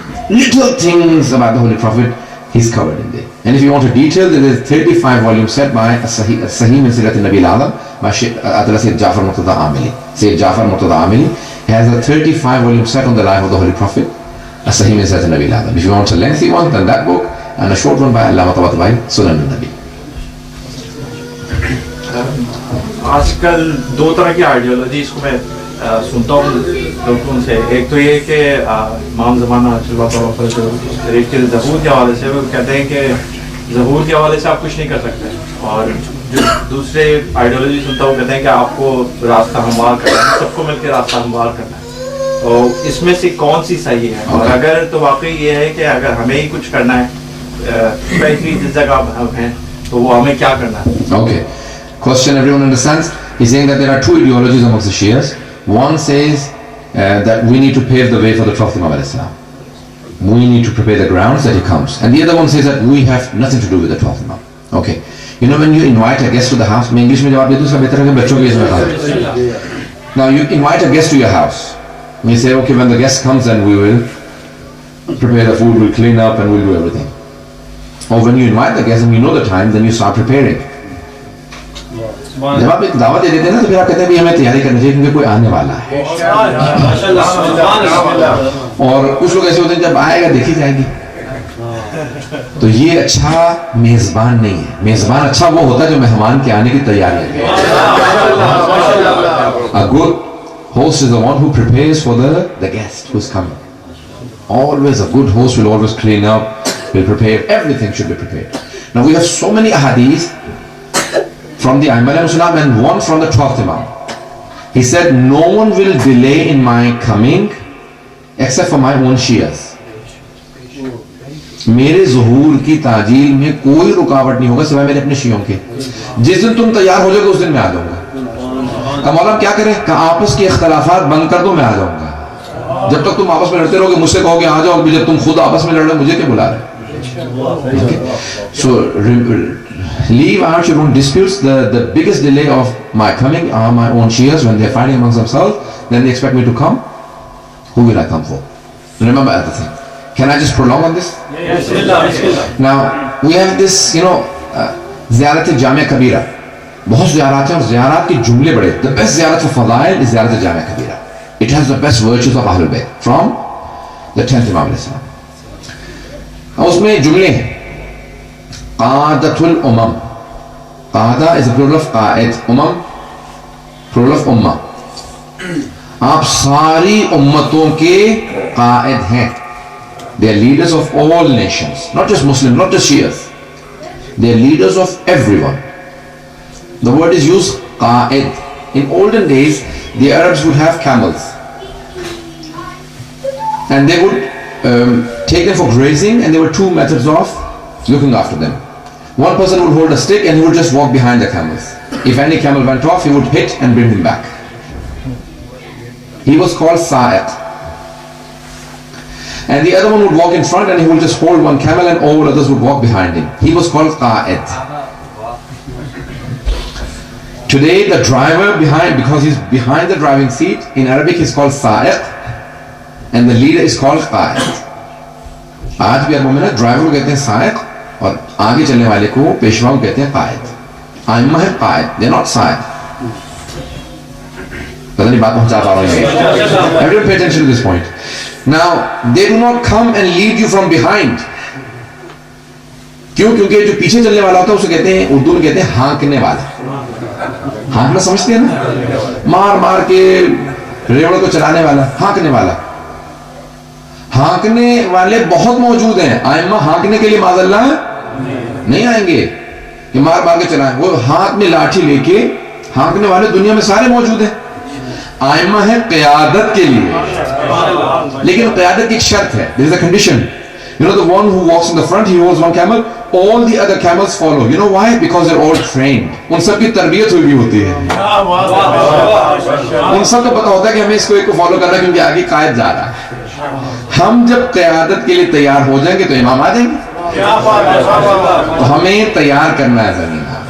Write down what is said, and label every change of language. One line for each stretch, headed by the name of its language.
English: Little things about the Holy Prophet, he's covered in there. And if you want a detail, there is a 35-volume set by Sahih min Sirat al-Nabi al-Azam by Sayyid Jafar Murtada Amili. Sayyid Jafar Murtada Amili has a 35-volume set on the life of the Holy Prophet, Sahih min Sirat al-Nabi al-Azam. If you want a lengthy one, then that book, and a short one by Allama Tabatabai, Sunan al-Nabi.
Hindi: आजकल दो तरह की ideology इसको मैं सुनता हूँ लोगों से. एक तो ये कि इमाम ज़माना एक चीज़ ज़हूर के हवाले से वो कहते हैं कि ज़हूर के हवाले से आप कुछ नहीं कर सकते, और जो दूसरे आइडियोलॉजी सुनता हूँ कहते हैं कि आपको रास्ता हमवार करना है, सबको मिलकर रास्ता हमवार करना है. तो इसमें से कौन सी सही है? और अगर तो वाकई ये है कि अगर हमें ही कुछ करना है, स्पेशली जिस जगह हम हैं, तो वो हमें क्या करना है?
English: Okay. Question everyone understands? He's saying that there are two ideologies amongst the Shias. One says that we need to pave the way for the Prophet Muhammad Islam. We need to prepare the grounds that he comes. And the other one says that we have nothing to do with the Prophet Muhammad. Okay. You know when you invite a guest to the house,
Hindi: मैं English में जवाब देता हूँ, बेहतर है कि बच्चों के इसमें बताऊँ.
English: Now you invite a guest to your house. You say, okay, when the guest comes, then we will prepare the food, we'll clean up, and we'll do everything. Or when you invite the guest and you know the time, then you start preparing.
Hindi: जब आप एक दावत दे देते हैं ना, तो फिर आप कहते हैं भी हमें तैयारी करनी चाहिए क्योंकि कोई आने वाला है. और कुछ लोग ऐसे होते हैं जब आएगा देखी जाएगी. तो ये अच्छा मेजबान नहीं है. मेजबान अच्छा वो होता है जो मेहमान के आने की तैयारी करे.
English: A good host is the one who prepares for the guest who is coming. Always a good host will always clean up, will prepare, everything should be prepared. Now we have so many ahadith from the Imam and one from the 12th Imam. He said, no one will delay in my coming except for my own Shias.
Hindi: मेरे ज़ुहूर की ताजील में कोई रुकावट नहीं होगा सिवाय मेरे अपने शियों के. जिस दिन तुम तैयार हो जाओगे उस दिन मैं आ जाऊंगा. मौलाना क्या करें? आपस के इख्तलाफात बंद कर दो, मैं आ जाऊंगा. जब तक तुम आपस में लड़ते रहोगे, मुझसे कहोगे आ जाओ, जब तुम खुद आपस में लड़ रहे मुझे क्यों बुला रहे?
English: So leave out your own disputes. The biggest delay of my coming are my own Shias. When they are fighting amongst themselves, then they expect me to come. Who will I come for? Remember other thing. Can I just prolong on this? Yes. Now we have this, Ziyarat Jamia Kabira.
Hindi: बहुत ज़ियारत हैं और ज़ियारत के जुमले बड़े.
English: The best ज़ियारत for Fazail is Ziyarat Jamia Kabira. It has the best virtues of Ahlul Bayt from the 10th Imam al-Islam.
Hindi: उसमें जुमले हैं. Qadatul Umam.
English: Qada is a plural of Qaid. Umam, plural of Ummah.
Hindi: आप सारी उम्मतों के Qaid हैं.
English: They are leaders of all nations, not just Muslims, not just Shias. They are leaders of everyone. The word is used Qaid. In olden days, the Arabs would have camels, and they would take them for grazing, and there were two methods of looking after them. One person would hold a stick and he would just walk behind the camels. If any camel went off, he would hit and bring him back. He was called Sa'iq. And the other one would walk in front and he would just hold one camel and all others would walk behind him. He was called Qa'id. Today the driver behind, because he's behind the driving seat, in Arabic he's called Sa'iq, and the leader is called Qaid.
Hindi: आज भी अरबों में ना driver को कहते हैं सायक और आगे चलने वाले को पेशवा को कहते हैं कायद. आइम्मा है कायद,
English: they not
Hindi: सायक. पता नहीं बात पहुंचा पा रहा हूं.
English: Everyone pay attention to this point. Now they do not come and lead you from behind.
Hindi: क्यों? क्योंकि जो पीछे चलने वाला होता है उसे कहते हैं, उर्दू में कहते हैं हाँकने वाला. हाँकना समझते हैं ना? मार मार के रेवड़ को चलाने वाला, हाँकने वाला. हाँकने वाले बहुत मौजूद हैं. आइम्मा हाँकने के लिए माज़अल्लाह नहीं आएंगे कि मार मार के चलाएं. वो हाथ में लाठी लेके हाँकने वाले दुनिया में सारे मौजूद हैं. आइम्मा है क़यादत के लिए, लेकिन क़यादत की एक शर्त है.
English: There is a condition. You know, the one who walks in the front, he holds one camel, all the other camels follow. You know why? Because they're all trained.
Hindi: उन सब की तरबियत हुई होती है. उन सब को पता होता है कि हमें इसको एक को फॉलो करना है क्योंकि आगे कायद जा रहा है. हम जब क़यादत के लिए तैयार हो जाएंगे तो इमाम आ जाएंगे. तो हमें तैयार करना है जमीन.